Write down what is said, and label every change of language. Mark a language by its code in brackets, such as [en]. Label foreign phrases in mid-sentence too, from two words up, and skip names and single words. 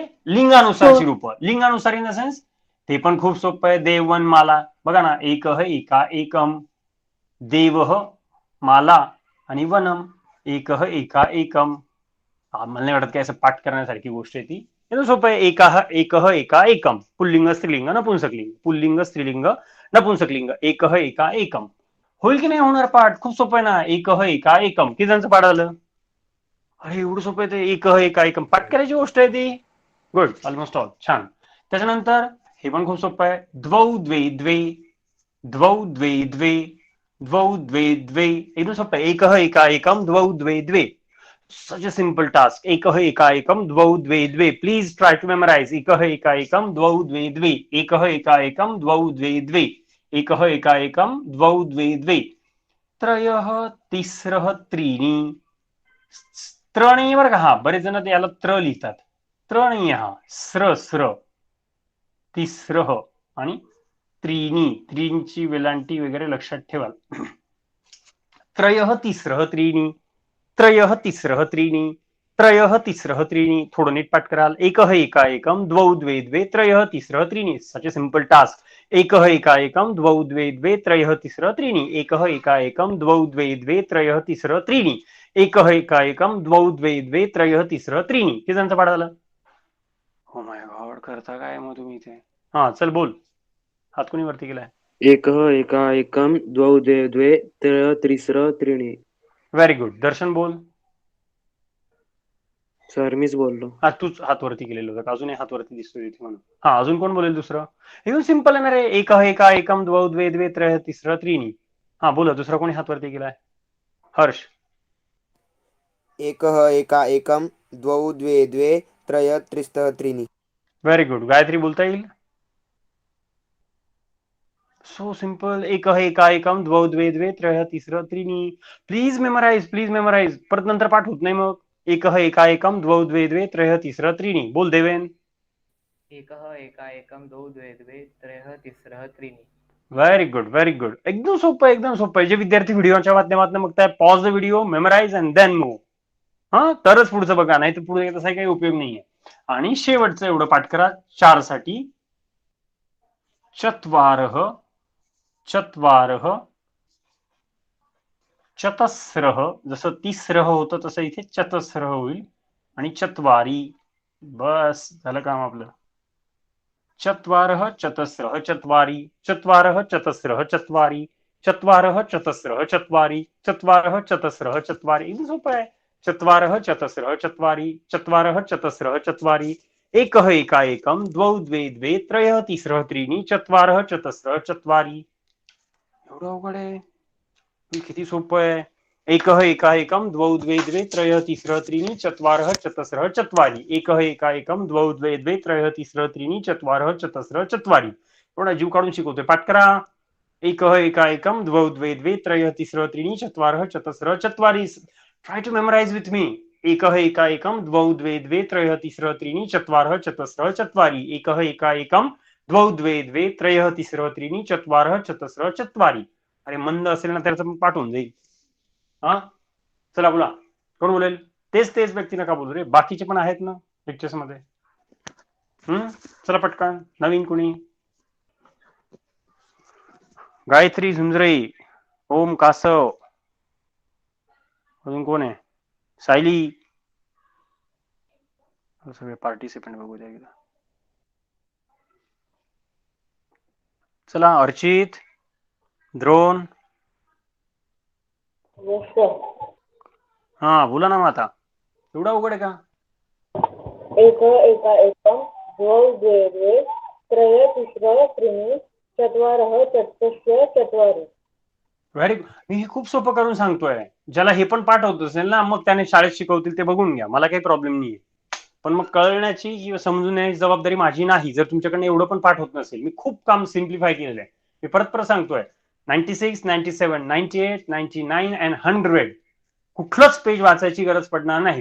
[mr] लिंगानुसारची रूप, लिंगानुसार [en] in the sense [mr] ते पण खूप सोपं आहे. देवन माला बघा ना, [sa] एक एका एकम, [mr] देव माला आणि वनम, [sa] एक एका एकम. [mr] मला नाही वाटत काय असं पाठ करण्यासारखी गोष्ट आहे ती. एकदम सोपं आहे. [sa] एक एका एकम, [mr] पुल्लिंग स्त्रीलिंग नपुंसकलिंग, पुल्लिंग स्त्रीलिंग नपुंसकलिंग, [sa] एक एका एकम. [mr] होईल की नाही होणार पाठ? खूप सोपं आहे ना. [sa] एक एका एकम. [mr] किती जणांचं पाठ झालं? अरे एवढं सोपं आहे ते. [sa] एक एका एकम [mr] पाठ करायची गोष्ट आहे ती. [en] Good. Almost all. छान. [mr] त्याच्यानंतर हे पण खूप सोपं आहे. [sa] द्वौ द्वे द्वे, द्वौ द्वे द्वे, द्वौ द्वे द्वे. [mr] एकदम सोपं आहे. [sa] एक एका एकम, द्वौ द्वे द्वे. [en] Such a simple task. [sa] एक एका एकम, द्वौ द्वे द्वे. [en] Please try to memorize. [sa] एक एका एकम, द्वौ द्वे द्वे, एक एका एकम, द्वौ द्वे द्वे, एक एका एकम, द्वौ द्वे द्वे. त्रयः तिस्रः त्रीणि. [mr] त्र नाही बरं का. हा बरेच जण याला त्र लिहितात. त्र नाही हा. स्र स्र. तिस्रः आणि त्रीणि, त्रींची वेलांटी वगैरे लक्षात ठेवा. [sa] त्रयः तिस्रः त्रीणि, त्रयः तिस्रः त्रीणि, त्रयः तिस्रः त्रीणि, [mr] थोडं नीट पाठ कराल. [sa] एकः एका एकम द्वौ द्वे द्वे त्रयः तिस्रः त्रीणि. [en] Such a simple task. [sa] एकः एका एकम द्वौ द्वे द्वे त्रयः तिस्रः त्रीणि. एकः एका एकम द्वौ द्वे द्वे त्रयः तिस्रः त्रीणि. एकः एका एकम द्वौ द्वे द्वे त्रयः तिस्रः त्रीणि. [mr] किती जणांचं पाठ झालं? [en] Oh my God, [mr] करता काय मग तुम्ही इथे? हा चल बोल, हात कोणी वरती केलाय? [sa] एकः एका एकं द्वौ द्वे द्वे त्रय तिस्रः त्रीणि. [en] Very good. [mr] दर्शन बोल. सर मीच बोललो. हा तूच हात वरती केलेलं होतं का? अजूनही हात वरती दिसतोय तिथे म्हणून. हा अजून कोण बोलेल दुसरं? एकदम सिंपल आहे ना रे. [sa] एकः एका एकम द्वौ द्वे द्वे त्रयः तिस्रः त्रीणि. [mr] हा बोला, दुसरा कोणी हात वरती केलाय? हर्ष. [sa] एकः एका एकं द्वौ द्वे द्वे त्रय त्रिस्तः त्रीणि. [en] Very good. [mr] गायत्री बोलता येईल? [en] So simple. [sa] एकः एका एकम द्वौ द्वे द्वे त्रयः तिस्रः त्रीणि. [en] Please memorize, please memorize. [mr] परत नंतर पाठ होत नाही मग. [sa] एकः एका एकम द्वौ द्वे द्वे त्रयः तिस्रः त्रीणि. [mr] बोल देवेन. [sa] एकः एका एकं द्वौ द्वे द्वे त्रयः तिस्रः त्रीणि. [en] Very good, very good. [mr] एकदम सोपं आहे, एकदम सोपं आहे. जे विद्यार्थी व्हिडिओच्या माध्यमातून बघताय, [en] pause the video, memorize and then move. [mr] हा तरच पुढचं बघा, नाही तर पुढे तसा काही उपयोग नाहीये. आणि शेवटचं एवढं पाठ करा 4 साठी. [sa] चत्वारः चत्वारः चतस्रः. [mr] जसं तिस्रः होतं तसं इथे चतस्रः होईल. आणि चत्वारी. बस झालं काम आपलं. [sa] चत्वारः चतस्रः चत्वारी. चत्वारः चतस्रः चत्वारी. चत्वारः चतस्रः चत्वारी. चत्वारः चतस्रः चत्वारी. [mr] एकदम सोपं आहे. [sa] चत्वारः चतस्रः चत्वारी. चत्वारः चतस्रः चत्वारी. एकः एका एकम द्वौ द्वे द्वे त्रयः तिस्रः त्रीणि. चत्वारः चतस्रः चत्वारी. [mr] एवढं अवघड आहे? किती सोपं आहे. [sa] एकः एका एकम द्वौ द्वे द्वे त्रयः तिस्रः त्रीणि. चत्वारः चतस्रः चत्वारी. एकः एका एकम द्वौ द्वे द्वे त्रयः तिस्रः त्रीणि. चत्वारः चतस्रः चत्वारी. [mr] एवढा जीव काढून शिकवतोय. पाठ करा. [sa] एकः एका एकम द्वौ द्वे द्वे त्रयः तिस्रः त्रीणि. चत्वारः चतस्रः चत्वारी. [en] Try to memorize with me. [sa] एकः एका एकम द्वौ द्वे द्वे त्रयः तिस्रः त्रीणि. चत्वारः चतस्रः चत्वारी. एकः एका एकम द्वौ द्वे द्वे त्रयः तिस्रः त्रीणि. चत्वारः चतस्रः चत्वारी. [mr] अरे मंद असेल ना त्याचं पाठ होऊन जाईल. हा चला बोला, कोण बोलेल? तेच तेच व्यक्ती नका बोलू रे, बाकीचे पण आहेत ना लेक्चर्स मध्ये. चला पटकन. नवीन कुणी? गायत्री झुंजरे, ओम कासव, अजून कोण आहे? सायली. सगळे पार्टिसिपेंट बघू द्या एकदा. चला अर्चित, द्रोण. हा बोला ना मग आता. एवढा अवघड आहे का? [sa] एकः एका एकं द्वौ द्वे द्वे त्रय तिस्रः त्रीणि. चत्वारः चतुष्टय चत्वारि. [en] Very good. [mr] मी हे खूप सोपं करून सांगतोय. ज्याला हे पण पाठ होत असेल ना, मग त्याने शाळेत शिकवतील ते बघून घ्या, मला काही प्रॉब्लेम नाहीये. पण मग कळण्याची किंवा समजून घेण्याची जबाबदारी माझी नाही, जर तुमच्याकडनं एवढं पण पाठ होत नसेल. मी खूप काम सिम्प्लिफाय केलेलं आहे. मी परत परत सांगतोय. 96, 97, 98, 99 अँड 100 कुठलंच पेज वाचायची गरज पडणार नाही.